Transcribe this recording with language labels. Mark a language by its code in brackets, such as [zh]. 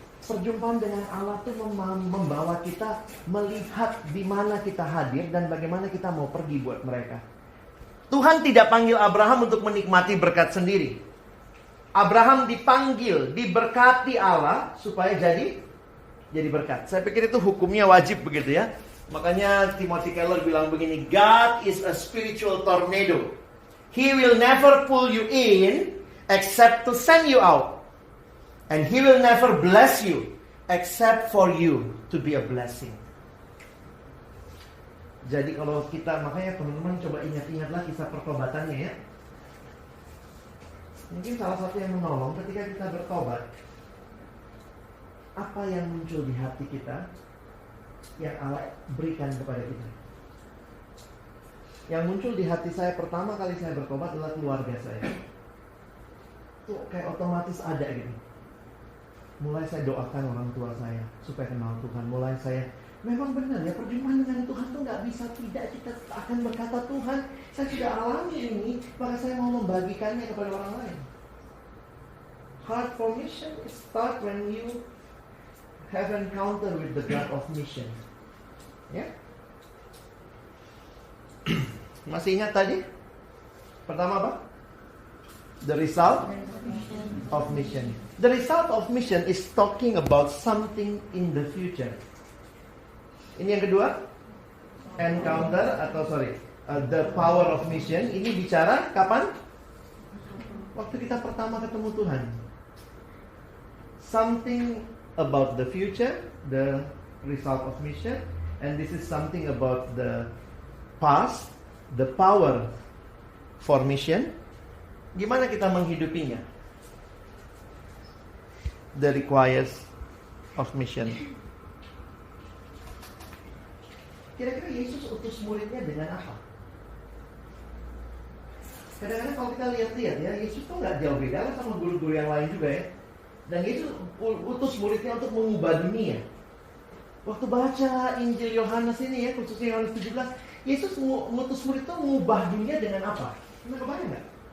[id] Perjumpaan dengan Allah itu membawa kita melihat di mana kita hadir dan bagaimana kita mau pergi buat mereka. Tuhan tidak panggil Abraham untuk menikmati berkat sendiri. Abraham dipanggil, diberkati Allah supaya jadi berkat. Saya pikir itu hukumnya wajib begitu ya. Makanya Timothy Keller bilang begini, [en] God is a spiritual tornado. He will never pull you in except to send you out. And he will never bless you except for you to be a blessing. [id] Jadi kalau kita, makanya teman-teman coba ingat-ingatlah kisah pertobatannya ya. Mungkin salah satu yang menolong ketika kita bertobat, apa yang muncul di hati kita yang Allah berikan kepada kita. Yang muncul di hati saya pertama kali saya bertobat adalah keluarga saya. Itu kayak otomatis ada gitu. Mulai saya doakan orang tua saya supaya kenal Tuhan. Mulai saya, memang benar ya, perjumpaan dengan Tuhan tuh gak bisa tidak. Kita akan berkata, Tuhan, saya sudah alami ini, maka saya mau membagikannya kepada orang lain. [en] Heart for mission start when you have encounter with the God of mission. [id] Ya? Masih ingat tadi? Pertama apa? [en] The result of mission. The result of mission is talking about something in the future. [id] Ini yang kedua, [en] encounter [id] atau [en] the power of mission. [id] Ini bicara kapan? Waktu kita pertama ketemu Tuhan. [en] Something about the future, the result of mission, and this is something about the past, the power for mission. [id] Gimana kita menghidupinya? [en] The requires of mission. [id] Kira-kira Yesus utus muridnya dengan apa? Kadang-kadang kalau kita lihat-lihat ya, Yesus tuh nggak jauh beda sama guru-guru yang lain juga ya. Dan Yesus utus muridnya untuk mengubah dunia. Waktu baca Injil Yohanes ini ya, khususnya Yohanes 17, Yesus mengutus murid itu mengubah dunia dengan apa? Pernah kebayang nggak?